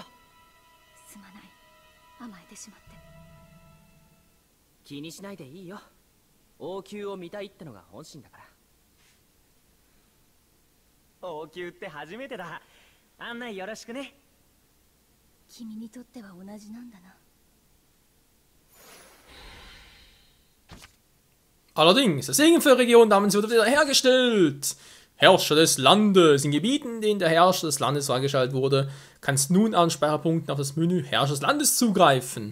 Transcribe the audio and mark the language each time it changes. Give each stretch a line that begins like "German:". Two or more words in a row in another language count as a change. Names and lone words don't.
Japanese: すまない、甘えてしまって。気にしないでいいよ。王宮を見たいってのが本心だから。王宮って初めてだ。案内よろしくね。君にとっては同じなんだな。
German: Allerdings, das Segenfellregion namens wurde wiederhergestellt. Herrscher des Landes. In Gebieten, in denen der Herrscher des Landes freigeschaltet wurde, kannst nun an Speicherpunkten auf das Menü Herrscher des Landes zugreifen.